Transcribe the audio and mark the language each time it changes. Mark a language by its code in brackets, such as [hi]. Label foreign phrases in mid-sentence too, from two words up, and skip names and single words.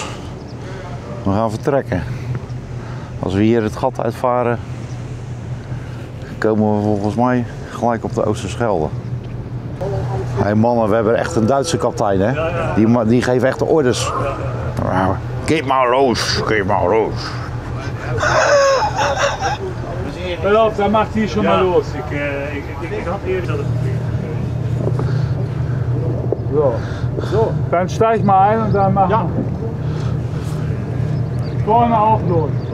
[nl] We gaan vertrekken. Als we hier het gat uitvaren, komen we volgens mij gelijk op de Oosterschelde. Hé mannen, we hebben echt een Duitse kapitein, hè? Die geeft echt de orders. Geef maar los, geef maar los. [de] Pass auf, dann macht die schon mal los. [nl] Ik had eerder dat het [de] So, dann steig mal ein und dann machen wir. Vorne auch los.